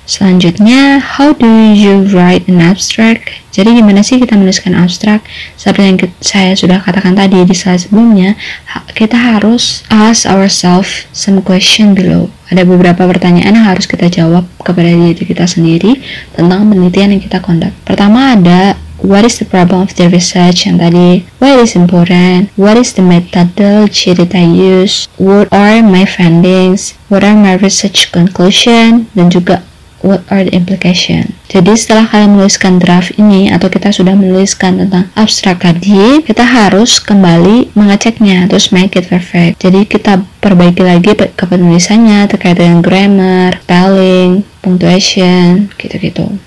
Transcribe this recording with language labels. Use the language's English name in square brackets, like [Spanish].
[English] Selanjutnya, how do you write an abstract? [Indonesian] Jadi gimana sih kita menuliskan abstrak? Seperti yang saya sudah katakan tadi di slide sebelumnya, kita harus [English] ask ourselves some question below. [Indonesian] Ada beberapa pertanyaan yang harus kita jawab kepada diri kita sendiri tentang penelitian yang kita conduct. Pertama ada [English] what is the problem of the research, [Indonesian] yang tadi, [English] why it is important, what is the methodology that I use, what are my findings, what are my research conclusion, [Indonesian] dan juga [English] what are the implication. [Indonesian] Jadi setelah kalian menuliskan draft ini atau kita sudah menuliskan tentang abstrak tadi, kita harus kembali mengeceknya, terus [English] make it perfect. [Indonesian] Jadi kita perbaiki lagi ke penulisannya terkait dengan grammar, spelling, punctuation, gitu-gitu.